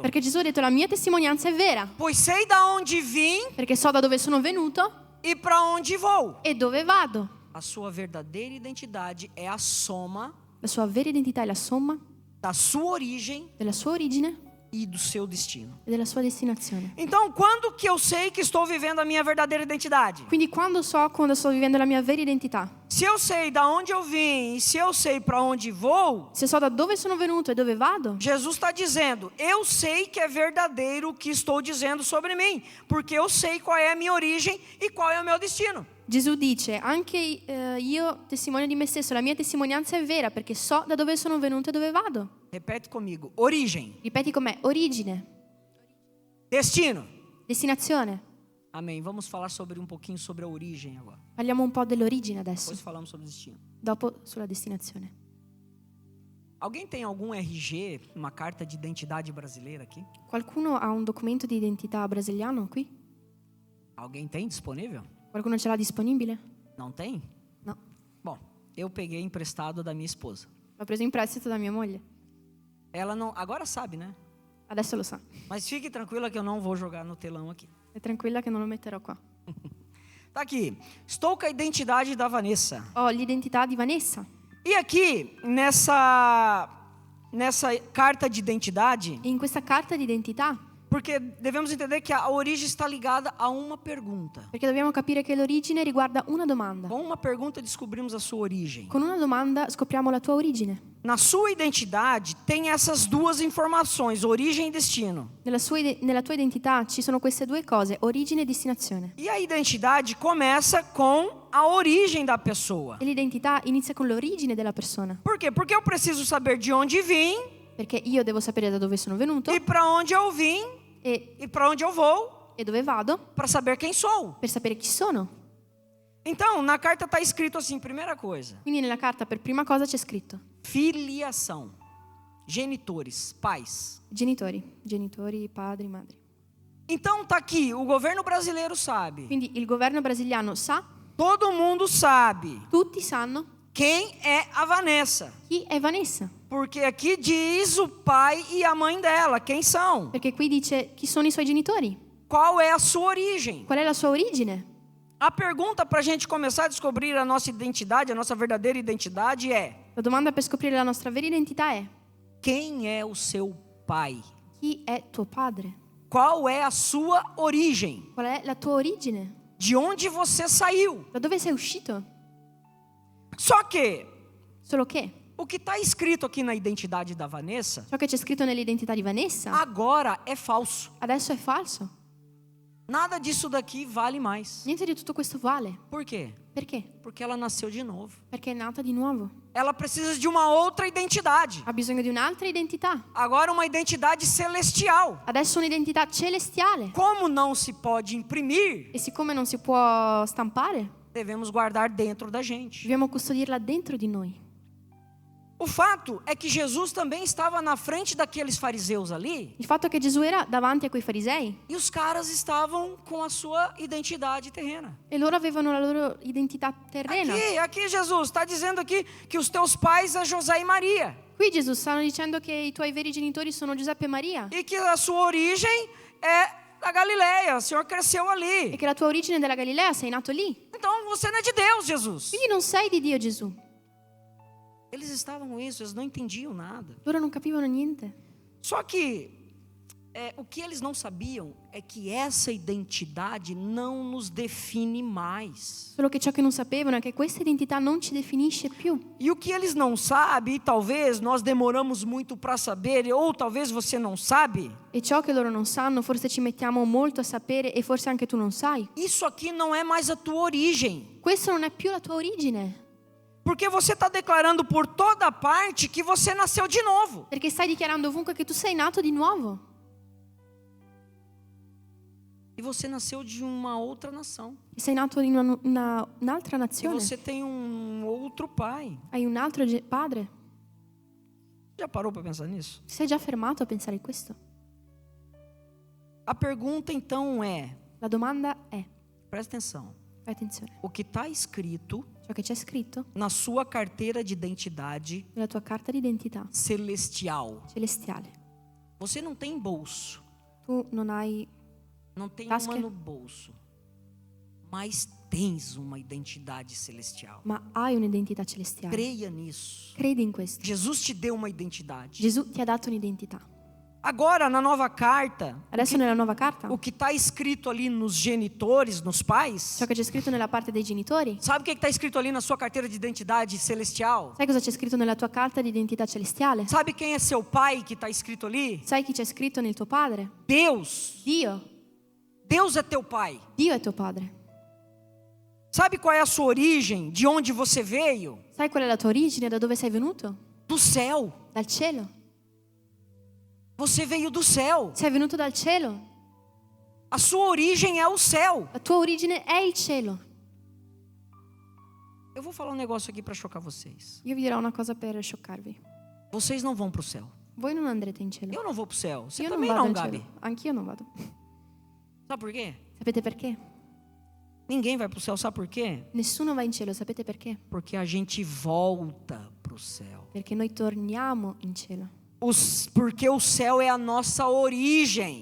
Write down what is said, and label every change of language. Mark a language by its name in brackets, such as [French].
[Italian] Perché Gesù ha detto: la mia testimonianza è vera, [Portuguese] Pois sei da onde vim [Italian] perché so da dove sono venuto [Portuguese] e para onde vou. [Italian] e dove vado. [Portuguese] A sua verdadeira identidade é a soma [Italian] La sua vera identità è la somma [Portuguese] da sua origem [Italian] della sua origine [Portuguese] e do seu destino. [Italian] e della sua destinazione. [Portuguese] Então, quando que eu sei que estou vivendo a minha verdadeira identidade? [Italian] Quindi quando sto vivendo la mia vera identità, [Portuguese] Se eu sei da onde eu vim e se eu sei para onde vou, [Italian] se so da dove sono venuto e dove vado, [Portuguese] Jesus está dizendo, eu sei que é verdadeiro o que estou dizendo sobre mim, porque eu sei qual é a minha origem e qual é o meu destino. [Italian] Gesù dice: anche io testimonio di me stesso, la mia testimonianza è vera, perché so da dove sono venuto e dove vado. [Portuguese] Repete comigo, origem, [Italian] Ripeti con me: origine, [Portuguese] destino. [Italian] destinazione. [Portuguese] Amém. Vamos falar sobre um pouquinho sobre a origem agora. [Italian] Parliamo un po' dell'origine adesso, [Portuguese] Depois falamos sobre o destino. [Italian] dopo sulla destinazione. [Portuguese] Alguém tem algum RG, uma carta de identidade brasileira aqui? [Italian] Qualcuno ha un documento di identità brasiliano qui? [Portuguese] Alguém tem disponível? [Italian] Qualcuno ce l'ha disponibile? [Portuguese] Não tem? [Italian] No, [Portuguese] Bom, eu peguei emprestado da minha esposa. [Italian] l'ho preso in prestito da mia moglie. [Portuguese] Ela não, agora sabe, né? [Italian] Adesso lo sa. [Portuguese] Mas fique tranquila que eu não vou jogar no telão aqui. [Italian] È tranquilla che non lo metterò qua. [Portuguese] Tá aqui. Estou com a identidade da Vanessa. [Italian] Ho l'identità di Vanessa. [Portuguese] E aqui, nessa carta de identidade, [Italian] E in questa carta di identità, [Portuguese] porque devemos entender que a origem está ligada a uma pergunta. [Italian] perché dobbiamo capire che l'origine riguarda una domanda. [Portuguese] Com uma pergunta descobrimos a sua origem. [Italian] Con una domanda scopriamo la tua origine. [Portuguese] Na sua identidade tem essas duas informações, origem e destino. [Italian] Nella tua identità ci sono queste due cose, origine e destinazione. [Portuguese] E a identidade começa com a origem da pessoa. [Italian] E l'identità inizia con l'origine della persona. [Portuguese] Por quê? Porque eu preciso saber de onde vim [Italian] Perché io devo sapere da dove sono venuto [Portuguese] e para onde eu vim [Italian] e [Portuguese] para onde eu vou, [Italian] dove vado [Portuguese] para saber quem sou. [Italian] per sapere chi sono. [Portuguese] Então, na carta está escrito assim, primeira coisa, [Italian] Quindi nella carta per prima cosa c'è scritto [Portuguese] filiação, genitores, pais. [Italian] genitori, padri, madri. [Portuguese] Então tá aqui, o governo brasileiro sabe, [Italian] Quindi il governo brasiliano sa, [Portuguese] todo mundo sabe [Italian] tutti sanno [Portuguese] quem é a Vanessa. [Italian] chi è Vanessa. [Portuguese] Porque aqui diz o pai e a mãe dela, quem são? [Italian] Perché qui dice chi sono i suoi genitori, [Portuguese] Qual é a sua origem? [Italian] qual è la sua origine. [Portuguese] A pergunta para a gente começar a descobrir a nossa identidade, a nossa verdadeira identidade é: [Italian] La domanda per scoprire la nostra vera identità è [Portuguese] quem é o seu pai? [Italian] chi è tuo padre? [Portuguese] Qual é a sua origem? [Italian] Qual è la tua origine? [Portuguese] De onde você saiu? [Italian] Da dove sei uscito? [Portuguese] Só que [Italian] Solo che [Portuguese] o que está escrito aqui na identidade da Vanessa [Italian] ciò che c'è scritto nell'identità di Vanessa [Portuguese] agora é falso. [Italian] adesso è falso. [Portuguese] Nada disso daqui vale mais. [Italian] Niente di tutto questo vale. [Portuguese] Por quê? [Italian] Perché? [Portuguese] Porque ela nasceu de novo. [Italian] Perché è nata di nuovo. [Portuguese] Ela precisa de uma outra identidade. [Italian] Ha bisogno di un'altra identità. [Portuguese] Agora uma identidade celestial. [Italian] Adesso un'identità celestiale. [Portuguese] Como não se pode imprimir, [Italian] E siccome non si può stampare, [Portuguese] devemos guardar dentro da gente. [Italian] dobbiamo custodirla dentro di noi. [Portuguese] O fato é que Jesus também estava na frente daqueles fariseus ali, [Italian] Il fatto è che Gesù era davanti a quei farisei [Portuguese] e os caras estavam com a sua identidade terrena. [Italian] e loro avevano la loro identità terrena. [Portuguese] Aqui Jesus está dizendo aqui que os teus pais é José e Maria, [Italian] Qui Gesù stanno dicendo che i tuoi veri genitori sono Giuseppe e Maria [Portuguese] e que a sua origem é da Galileia, o Senhor cresceu [Italian] e [Portuguese] ali. [Italian] che la tua origine è della Galilea, sei nato lì. [Portuguese] Então você não é de Deus, Jesus. [Italian] Quindi non sei di Dio, Gesù. [Portuguese] Eles estavam com isso, eles não entendiam nada. [Italian] Loro non capivano niente. [Portuguese] Só que o que eles não sabiam é que essa identidade não nos define mais. [Italian] Solo che ciò che non sapevano è che questa identità non ci definisce più. [Portuguese] E o que eles não sabem, e talvez nós demoramos muito para saber, ou talvez você não sabe, [Italian] E ciò che loro non sanno, forse ci mettiamo molto a sapere e forse anche tu non sai. [Portuguese] isso aqui não é mais a tua origem. [Italian] Questo non è più la tua origine. [Portuguese] Porque você está declarando por toda parte que você nasceu de novo. [Italian] Perché stai dichiarando ovunque che tu sei nato di nuovo. [Portuguese] E você nasceu de uma outra nação. [Italian] E sei nato in un'altra [Portuguese] E [Italian] nazione. [Portuguese] você tem um outro pai. [Italian] Hai un altro padre. [Portuguese] Já parou para pensar nisso? [Italian] Ti sei già fermato a pensare a questo? [Portuguese] A pergunta então é, [Italian] La domanda è, [Portuguese] presta atenção, [Italian] fai attenzione, [Portuguese] o que está escrito [Italian] ciò che c'è scritto [Portuguese] na sua carteira de identidade [Italian] nella tua carta d'identità [Portuguese] celestial. [Italian] celestiale. [Portuguese] Você não tem bolso, [Italian] Tu non hai, [Portuguese] não tem [Italian] Tasca. [Portuguese] uma no bolso, mas tens uma identidade celestial. [Italian] ma hai un'identità celestiale. [Portuguese] Creia nisso. [Italian] Credi in questo. [Portuguese] Jesus te deu uma identidade. [Italian] Gesù ti ha dato un'identità. [Portuguese] Agora, na nova carta, [Italian] Adesso nella nuova carta, [Portuguese] o que está escrito ali nos genitores, nos pais, [Italian] ciò che c'è scritto nella parte dei genitori, [Portuguese] sabe o que está escrito ali na sua carteira de identidade celestial? [Italian] sai cosa c'è scritto nella tua carta d'identità celestiale? [Portuguese] Sabe quem é seu pai que está escrito ali? [Italian] Sai chi c'è scritto nel tuo padre? [Portuguese] Deus. [Italian] Dio. [Portuguese] Deus é teu pai. [Italian] Dio è tuo padre. [Portuguese] Sabe qual é a sua origem? De onde você veio? [Italian] Sai qual è la tua origine? Da dove sei venuto? [Portuguese] Do céu. [Italian] Dal cielo. [Portuguese] Você veio do céu. [Italian] Sei venuto dal cielo. [Portuguese] A sua origem é o céu. [Italian] La tua origine è il cielo. [Portuguese] Eu vou falar um negócio aqui para chocar vocês. [Italian] Io vi dirò una cosa per scioccarvi. [Portuguese] Vocês não vão para o céu. [Italian] Voi non andrete in cielo. [Portuguese] Eu não vou para o céu. Você [Italian] Io non [Portuguese] também [Italian] vado [Portuguese] não, [Italian] in [Portuguese] Gabi. [Italian] cielo. Anch'io non vado. [Portuguese] Sabe por quê? [Italian] Sapete perché? [Portuguese] Ninguém vai para o céu, sabe por quê? [Italian] Nessuno va in cielo, sapete perché? [Portuguese] Porque a gente volta para o céu. [Italian] Perché noi torniamo in cielo. [Portuguese] Porque o céu é a nossa origem.